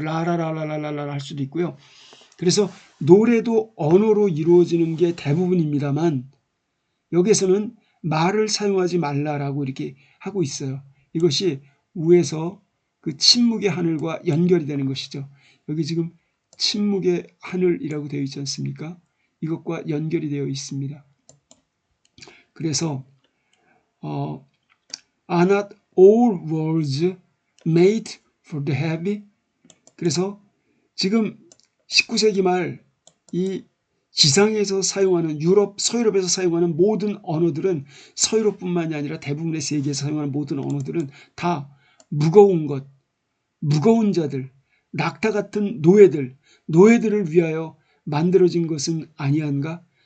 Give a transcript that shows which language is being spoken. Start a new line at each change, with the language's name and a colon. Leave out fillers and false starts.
Korean: 라라라라라라 할 수도 있고요. 그래서 노래도 언어로 이루어지는 게 대부분입니다만 여기에서는 말을 사용하지 말라라고 이렇게 하고 있어요. 이것이 위에서 그 침묵의 하늘과 연결이 되는 것이죠. 여기 지금 침묵의 하늘이라고 되어 있지 않습니까? 이것과 연결이 되어 있습니다. 그래서
English: are not all words made for the heavy?
Korean: 그래서 지금 19세기 말 이 지상에서 사용하는 서유럽에서 사용하는 모든 언어들은 서유럽뿐만이 아니라 대부분의 세계에서 사용하는 모든 언어들은 다 무거운 것, 무거운 자들, 낙타 같은 노예들을 위하여 만들어진 것은 아니한가?